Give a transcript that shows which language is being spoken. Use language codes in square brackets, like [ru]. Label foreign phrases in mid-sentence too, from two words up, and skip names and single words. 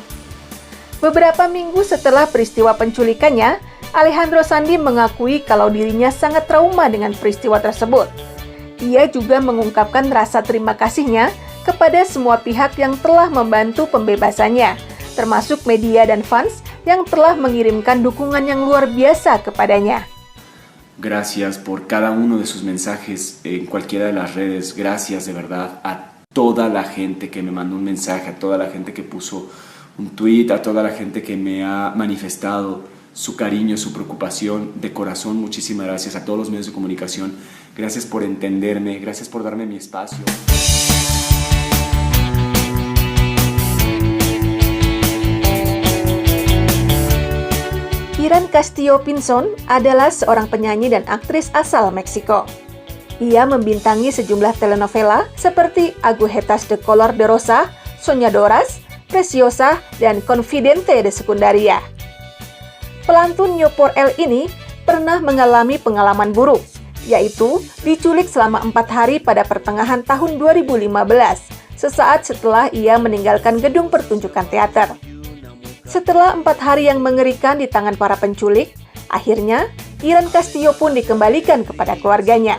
[id] Beberapa minggu setelah peristiwa penculikannya, Alejandro Sandy mengakui kalau dirinya sangat trauma dengan peristiwa tersebut. Ia juga mengungkapkan rasa terima kasihnya kepada semua pihak yang telah membantu pembebasannya, termasuk media dan fans yang telah mengirimkan dukungan yang luar biasa kepadanya. [es] Gracias por cada uno de sus mensajes en cualquiera de las redes. Gracias de verdad a toda la gente que me mandó un mensaje, a toda la gente que puso un tweet, a toda la gente que me ha manifestado su cariño, su preocupación. De corazón, muchísimas gracias a todos los medios de comunicación. Gracias por entenderme, gracias por darme mi espacio. [id] Iran Castillo Pinzón adalah seorang penyanyi dan aktris asal Meksiko. Ia membintangi sejumlah telenovela seperti Agujetas de Color de Rosa, Soñadoras, Preciosa, dan Confidente de Secundaria. Pelantun Ñopor El ini pernah mengalami pengalaman buruk, yaitu diculik selama 4 hari pada pertengahan tahun 2015, sesaat setelah ia meninggalkan gedung pertunjukan teater. Setelah 4 hari yang mengerikan di tangan para penculik, akhirnya Iran Castillo pun dikembalikan kepada keluarganya.